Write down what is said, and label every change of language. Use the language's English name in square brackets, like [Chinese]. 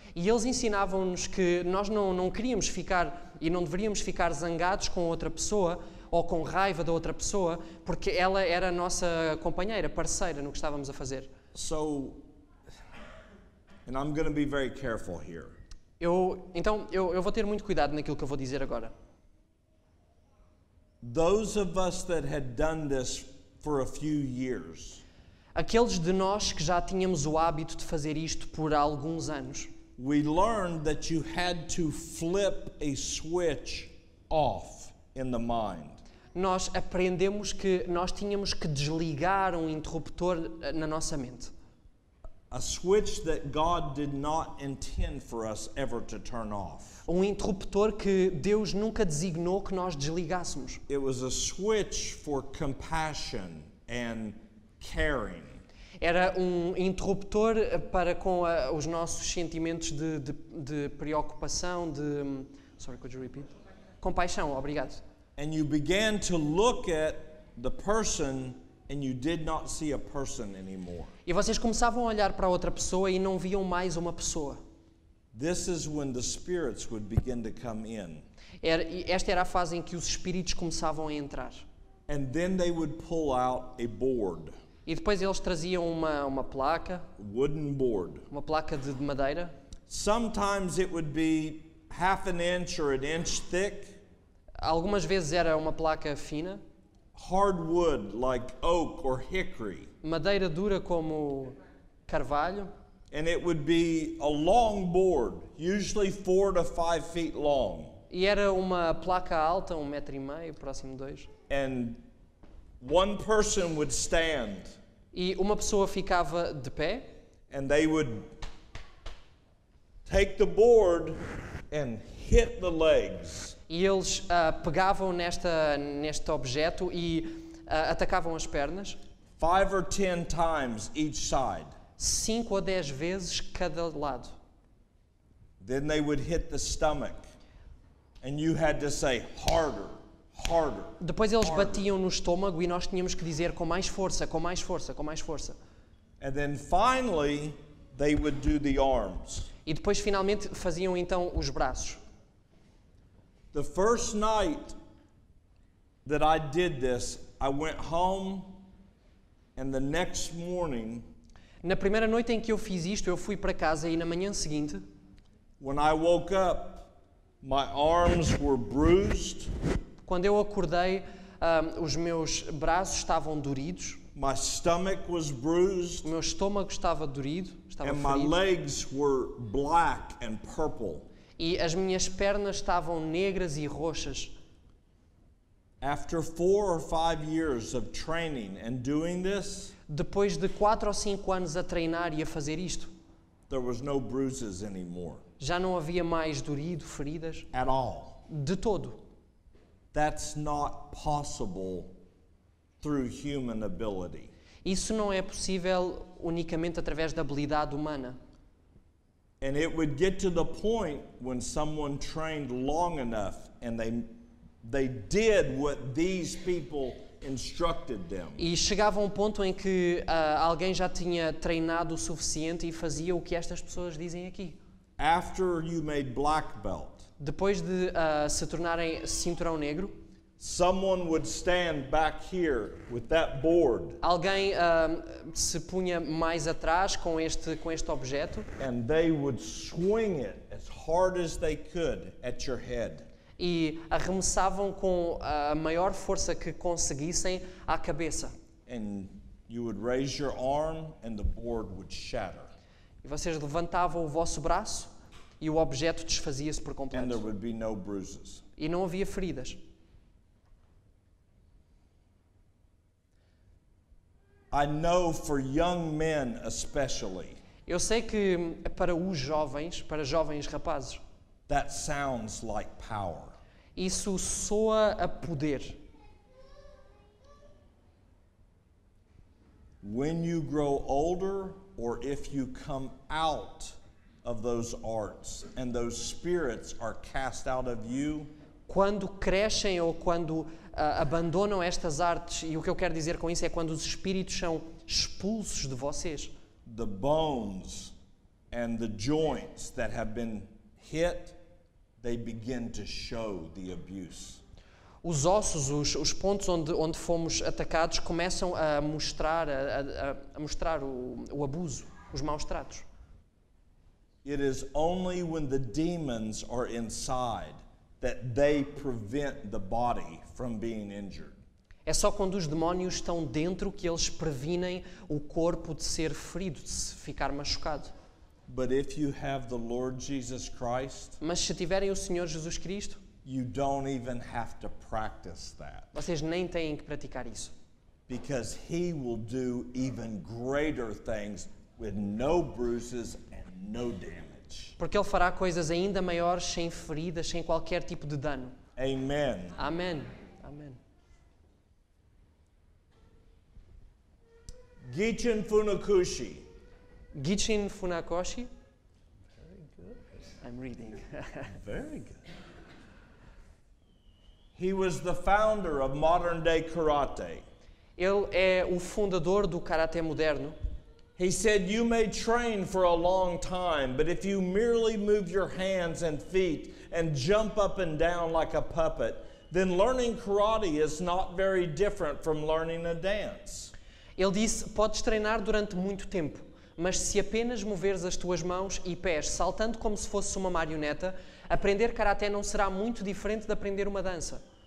[Portuguese] E eles ensinavam-nos que nós não queríamos ficar e não deveríamos ficar zangados com outra pessoa ou com raiva da outra pessoa, porque ela era a nossa companheira, parceira no que estávamos a fazer. [English] So, and I'm going to be very careful here. [Portuguese] Então eu vou ter muito cuidado naquilo que eu vou dizer agora. [English] Those of us that had done this for a few years, [Portuguese] Aqueles de nós que já tínhamos o hábito de fazer isto por alguns anos, [English] we learned that you had to flip a switch off in the mind. [Portuguese] nós aprendemos que nós tínhamos que desligar um interruptor na nossa mente. [English] A switch that God did not intend for us ever to turn off. [Portuguese] Um interruptor que Deus nunca designou que nós desligássemos. [English] It was a switch for compassion and caring. [Portuguese] Era um interruptor para com os nossos sentimentos de preocupação, [English] Sorry, could you repeat? [Portuguese] Compaixão, obrigado. [English] And you began to look at the person and you did not see a person anymore. [Portuguese] E vocês começavam a olhar para outra pessoa e não viam mais uma pessoa. [English] This is when the spirits would begin to come in. [Portuguese] Esta era a fase em que os espíritos começavam a entrar. [English] And then they would pull out a board, [Portuguese] E depois eles traziam uma placa, [English] wooden board. [Portuguese] uma placa de madeira. [English] Sometimes it would be half an inch or an inch thick, [Portuguese] Algumas vezes era uma placa fina, [English] hardwood like oak or hickory. [Portuguese] madeira dura como carvalho. [English] And it would be a long board, usually 4 to 5 feet long. [Portuguese] E era uma placa alta, 1,5 metros, próximo de 2. [English] And one person would stand [Portuguese] E uma pessoa ficava de pé [English] and they would take the board and hit the legs. [Portuguese] e eles pegavam neste objeto e atacavam as pernas [English] 5 or 10 times each side. [Portuguese] 5 a 10 vezes cada lado. [English] Then they would hit the stomach and you had to say harder, harder. [Portuguese] Depois eles [English] harder. [Portuguese] batiam no estômago e nós tínhamos que dizer com mais força, com mais força, com mais força. [English] And then finally they would do the arms. [Portuguese] E depois finalmente faziam então os braços. [English] The first night that I did this, I went home and the next morning [Portuguese] Na primeira noite em que eu fiz isto, eu fui para casa e na manhã seguinte, [English] when I woke up, my arms were bruised, [Portuguese] quando eu acordei, os meus braços estavam doridos, [English] my stomach was bruised, [Portuguese] o meu estômago estava dorido, estava [English] and my [Portuguese] ferido, [English] legs were black and purple. [Portuguese] e as minhas pernas estavam negras e roxas. [English] After 4 or 5 years of training and doing this, [Portuguese] Depois de 4 ou 5 anos a treinar e a fazer isto, [English] there was no bruises anymore. [Portuguese] Já não havia mais dorido, feridas, [English] at all. [Portuguese] de todo. [English] That's not possible through human ability. [Portuguese] Isso não é possível unicamente através da habilidade humana. [English] And it would get to the point when someone trained long enough and they did what these people instructed them. [Portuguese] E chegava a um ponto em que alguém já tinha treinado o suficiente e fazia o que estas pessoas dizem aqui. [English] After you made black belt, [Portuguese] Depois de se tornarem cinturão negro, [English] someone would stand back here with that board [Portuguese] alguém se punha mais atrás com este objeto [English] and they would swing it as hard as they could at your head. [Portuguese] e arremessavam com a maior força que conseguissem à cabeça. [English] And you would raise your arm and the board would shatter. [Portuguese] E vocês levantavam o vosso braço e o objeto desfazia-se por [English] And there [Portuguese] completo. [English] would be no bruises. [Portuguese] E não havia feridas. [English] I know for young men especially, [Portuguese] Eu sei que para os jovens, para jovens rapazes, [English] that sounds like power. [Portuguese] isso soa a poder. [English] When you grow older, or if you come out of those arts and those spirits are cast out of you, [Portuguese] Quando crescem ou quando abandonam estas artes, e o que eu quero dizer com isso é quando os espíritos são expulsos de vocês, [English] the bones and the joints that have been hit, they begin to show the abuse. [Portuguese] os ossos, os pontos onde fomos atacados começam a mostrar, a mostrar o abuso, os maus tratos. [English] It is only when the demons are inside that they prevent the body from being injured. [Portuguese] É só quando os demónios estão dentro que eles previnem o corpo de ser ferido, de se ficar machucado. [English] But if you have the Lord Jesus Christ, [Portuguese] Mas se tiverem o Senhor Jesus Cristo, [English] you don't even have to practice that, [Portuguese] vocês nem têm que praticar isso. [English] because He will do even greater things with no bruises and no damage. [Portuguese] Porque Ele fará coisas ainda maiores, sem feridas, sem qualquer tipo de dano. [English] Amen. [Portuguese] Amém. Amém. [English] Gichin Funakoshi. Gichin Funakoshi. I'm reading. Very good. He was the founder of modern day karate. [Portuguese] Ele é o fundador do Karaté moderno. [English] He said, you may train for a long time, but if you merely move your hands and feet and jump up and down like a puppet, then learning karate is not very different from learning a dance. [Portuguese] Ele disse, podes treinar durante muito tempo, mas se apenas moveres as tuas mãos e pés saltando como se fosse uma marioneta, aprender Karaté não será muito diferente de aprender uma dança.